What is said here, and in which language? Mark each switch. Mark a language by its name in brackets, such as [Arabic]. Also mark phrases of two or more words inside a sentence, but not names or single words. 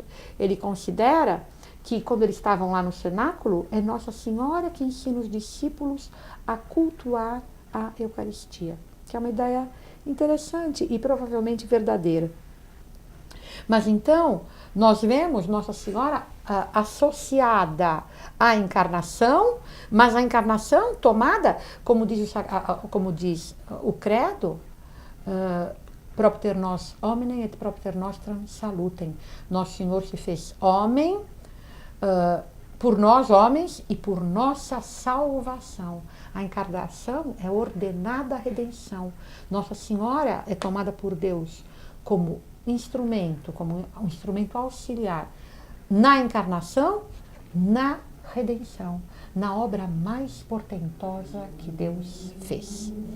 [Portuguese] Ele considera que quando eles estavam lá no cenáculo, é Nossa Senhora que ensina os discípulos a cultuar a Eucaristia, que é uma ideia interessante e provavelmente verdadeira. Mas então, nós vemos Nossa Senhora associada à encarnação, mas a encarnação tomada, como diz o credo, [Latin] propter nos hominem et propter nostram salutem. [Portuguese] Nosso Senhor se fez homem por nós homens e por nossa salvação. A encarnação é ordenada a redenção. Nossa Senhora é tomada por Deus como instrumento, como um instrumento auxiliar na encarnação, na redenção, na obra mais portentosa que Deus fez.